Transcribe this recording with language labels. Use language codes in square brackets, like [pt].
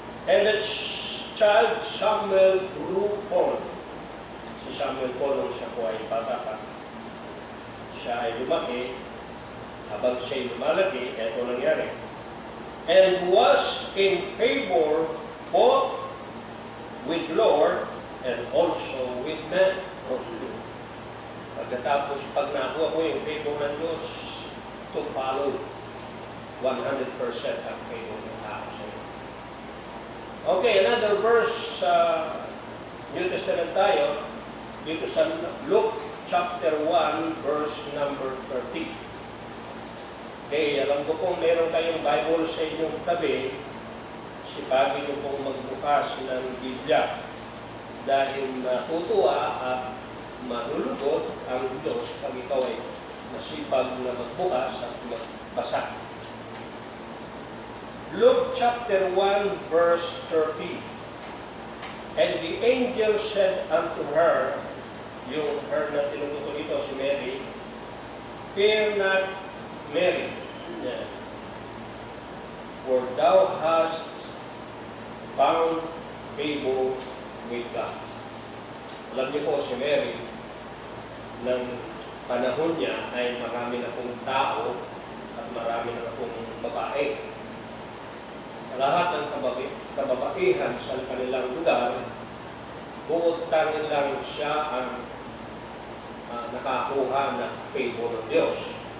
[en] And the child Samuel grew old. [tl] Si Samuel po nung siya po ay bata pa. Siya ay lumaki. Habang siya ay lumalaki, ito nangyari. [en] And was in favor both with Lord and also with men. [tl] Pagkatapos, pag nakuha ko yung favor ng Diyos, [en] to follow 100% [tl] ang favor ng tao sa iyo. [en] Okay, another verse sa New Testament [tl] tayo, dito sa [en] Luke chapter 1, verse number 30. [tl] Okay, alam ko kung meron kayong Bible sa inyong tabi, sipagin nyo pong magbukas ng Biblia dahil natutuwa at malulugod ang Diyos pag ikaw ay masipag na magbukas at magbasa. [en] Luke chapter 1, verse 30. And the angel said unto her, [tl] yung her na tinutukoy ito si Mary, [en] Fear not, Mary, for thou hast found favor with God. [tl] Alam niyo po si Mary, ng panahon niya ay marami na pong tao at marami na pong babae. Lahat ng kababaihan sa kanilang lugar, bukod tanging lang siya ang nakakuha ng favor ng Diyos.